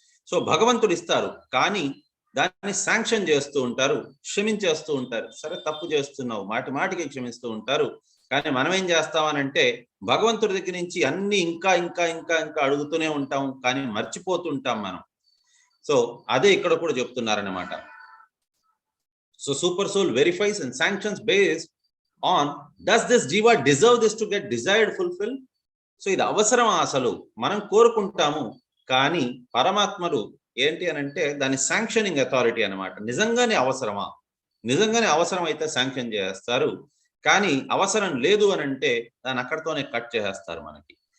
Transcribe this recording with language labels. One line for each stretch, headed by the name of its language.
Telugu: So భగవంతుడు ఇస్తారు, కానీ దాన్ని శాంక్షన్ చేస్తూ ఉంటారు, క్షమించేస్తూ ఉంటారు. సరే తప్పు చేస్తున్నావు, మాటి మాటికి క్షమిస్తూ ఉంటారు. కానీ మనం ఏం చేస్తామనంటే భగవంతుడి దగ్గర నుంచి అన్ని ఇంకా ఇంకా ఇంకా ఇంకా అడుగుతూనే ఉంటాం, కానీ మర్చిపోతుంటాం మనం. సో అదే ఇక్కడ కూడా చెప్తున్నారనమాట.
English: So super soul verifies and sanctions based on does this jiva deserve this to get desired fulfilled.
Telugu: So ఇది అవసరమా, అసలు మనం కోరుకుంటాము, కానీ పరమాత్మలు ఏంటి అని అంటే దాని శాంక్షనింగ్ అథారిటీ అనమాట. నిజంగానే అవసరమా, నిజంగానే అవసరం అయితే శాంక్షన్ చేస్తారు, కానీ అవసరం లేదు అని అంటే దాన్ని అక్కడితోనే కట్ చేసేస్తారు మనకి.